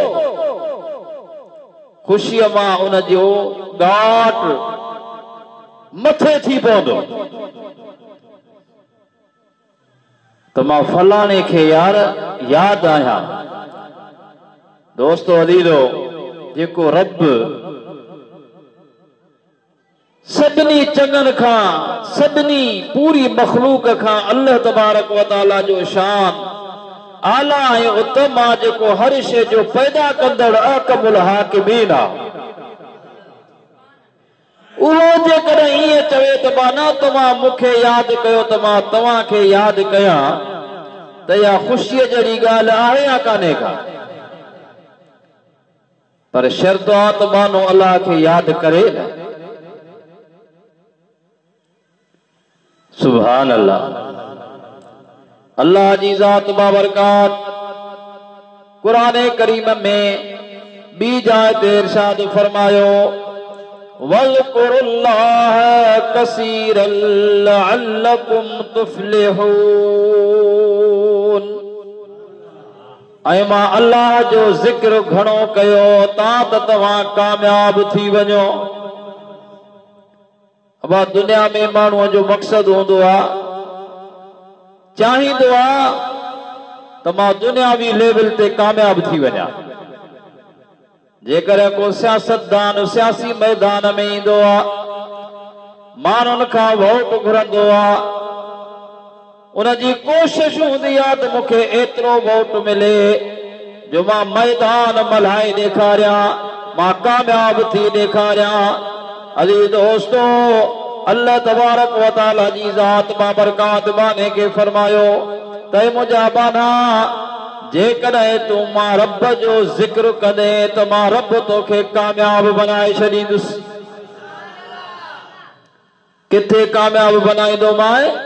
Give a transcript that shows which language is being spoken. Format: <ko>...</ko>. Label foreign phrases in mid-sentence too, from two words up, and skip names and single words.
<sd>ख़ुशीअ मां उनजो ॻाट मथे थी पवंदो त मां फलाणे खे यार यादि आहियां। दोस्तो अज़ीज़ो, जेको रब सभिनी चङनि खां, सभिनी पूरी मखलूक खां</sd> <ar>الله تبارك وتعالى</ar> <sd>जो शान आला ऐं उत्तम आहे, जेको हर शइ जो पैदा कंदड़</sd> <ar>أحكم الحاكمين</ar> <sd>आहे, उहो जेकॾहिं ईअं चवे त माना तव्हां मूंखे यादि कयो त मां तव्हांखे यादि कयां, त इहा ख़ुशीअ जहिड़ी ॻाल्हि आहे या कान्हे का? पर शर्त आहे त मानो अल्लाह खे यादि करे न।</sd> <ar>سبحان الله.</ar> <sd>अल्लाह जी ज़ात बाबरकात क़ुरान करीम में ॿी जाइ ते इरशाद फरमायो,</sd> <ar>واذكروا الله كثيرا لعلكم تفلحون,</ar> <sd>ऐं मां अल्लाह जो ज़िक्र घणो कयो तां त तव्हां कामयाब थी वञो। अब दुनिया में माण्हूअ जो मक़सद हूंदो आहे, चाहींदो आहे त मां दुनियावी लेवल ते कामयाब थी वञा। जेकर को सियासतदान सियासी मैदान में ईंदो आहे, माण्हुनि खां वोट घुरंदो आहे, उनजी कोशिश हूंदी आहे त मूंखे एतिरो वोट मिले जो मां मैदान मल्हाए ॾेखारियां, मां कामयाब थी ॾेखारियां। अज़ीज़ दोस्तो,</sd> <ar>الله تبارك وتعالى</ar> <sd>जी ज़ात बाबरकात बाने के फरमायो त मुंहिंजा बाना, जेकॾहिं तूं मां रब जो ज़िक्र कंदे त मां रब तोखे कामयाब बनाए छॾींदुसि। किथे कामयाब बनाईंदो मां?</sd>